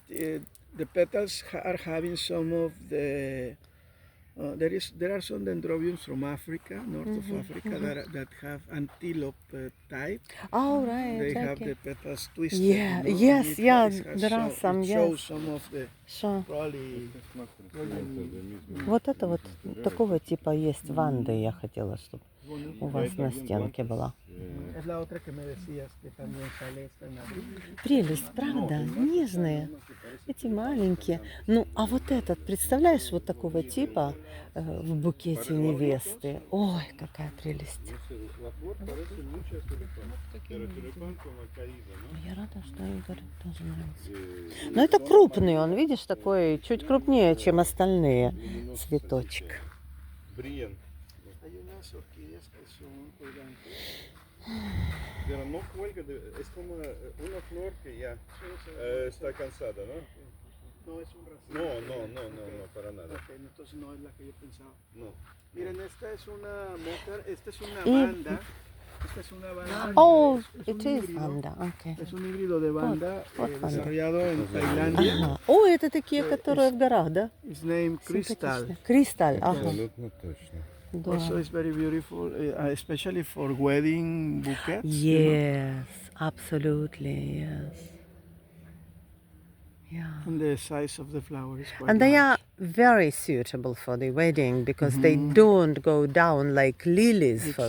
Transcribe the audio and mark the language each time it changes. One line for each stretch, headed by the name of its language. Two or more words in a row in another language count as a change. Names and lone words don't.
English: The petals are having some of the. There are some dendrobiums from Africa, north of Africa, that have antelope type. oh right, They have okay. the petals twisted. Yeah, you know, yes, and yeah, it has there are some, It yes. shows some of the Sure. probably.
Spanish: Es más reciente del mismo.
Russian: Вот это вот такого типа есть ванды, я хотела, чтобы у вас на стенке была.
Spanish: Es la otra que me decías que también sale esta en abril.
Russian: Прелесть, правда, нежные, эти маленькие. Ну, а вот этот, представляешь, вот такого типа в букете невесты. Ой, какая прелесть.
Spanish: La flor parece mucho a tulipán, pero tulipán como caído, ¿no?
Russian: Я рада, что Игорь тоже нравится. Но это крупный, он, видишь, такой чуть крупнее, чем остальные. Цветочек.
Spanish: Brillan, Hay unas orquídeas que son colgantes. pero no cuelga, es como una flor que ya está cansada, ¿no? No es un racimo. No, para nada. Ok, entonces no es la que yo pensaba. No. Miren, esta es una motor, esta es una Y- banda. Esta es una banda. Oh, es
English: it
Spanish: un
English: is
Spanish: híbrido.
Russian: Ванда, окей.
Spanish: Es un híbrido de banda
Russian: вот banda.
Spanish: desarrollado en Tailandia.
Russian: Ага. О, это такие, которые в горах, да?
English: It's named Crystal.
Russian: Симпатично. Кристаль, ага. Абсолютно точно. Да.
English: Also, it's very beautiful, especially for wedding bouquets. Yes, absolutely, yes. Yeah. And the size of the flower is quite And they large. are very suitable for the wedding because they don't go down like lilies, for